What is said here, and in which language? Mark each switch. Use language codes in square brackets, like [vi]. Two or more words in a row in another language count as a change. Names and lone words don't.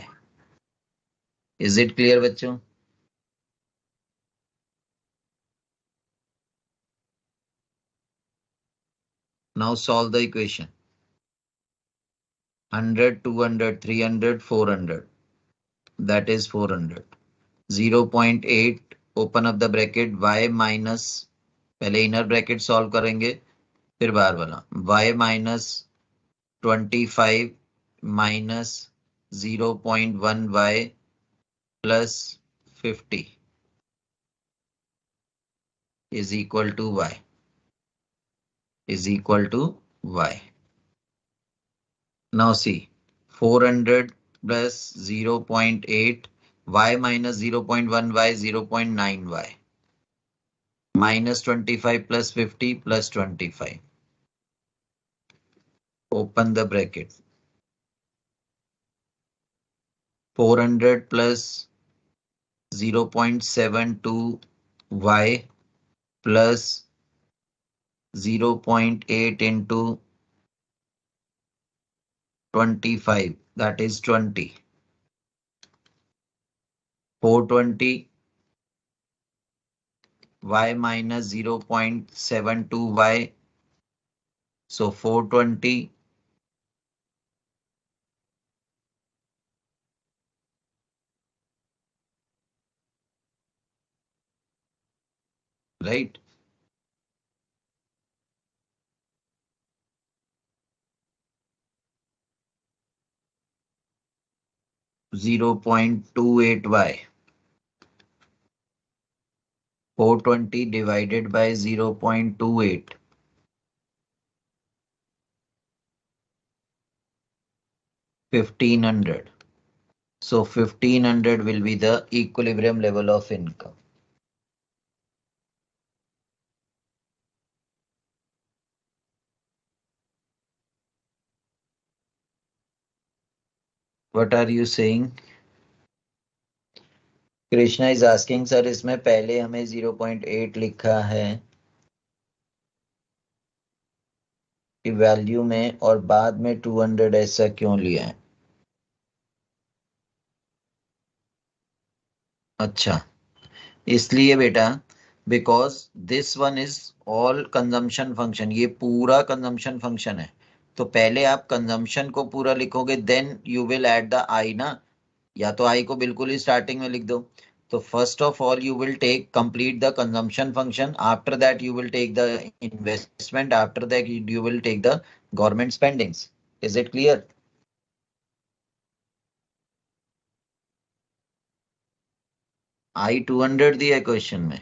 [en] Is it clear, बच्चों? Now solve the equation. 100, 200, 300, 400. That is 400. 0.8, open up the bracket, y minus, [hi] पहले [en] inner bracket solve [hi] करेंगे फिर बाहर वाला, [en] y minus 25 minus 0.1 y plus 50 is equal to y. Is equal to y. Now see, 400 plus 0.8 y minus 0.1 y 0.9 y minus 25 plus 50 plus 25. Open the bracket. 400 plus 0.72 y plus 0.8 into 25, that is 20. 420 y minus 0.72 y. So 420 . right? 0.28y. 420 divided by 0.28. 1500. So 1500 will be the equilibrium level of income. What are you saying? [hi] कृष्णा [en] is asking sir [hi] इसमें पहले हमें 0.8 लिखा है कि वैल्यू में और बाद में 200 ऐसा क्यों लिया है? अच्छा, इसलिए बेटा [en] because this one is all consumption function, [hi] ये पूरा [en] consumption function [hi] है। तो पहले आप कंजम्पशन को पूरा लिखोगे [en] then you will add the I [hi] ना, या तो आई को बिल्कुल ही स्टार्टिंग में लिख दो। [en] तो first of all you will take complete the consumption function, after that you will take the investment, after that you will take the government spendings। is it clear? [hi] आई 200 दिया है क्वेश्चन में।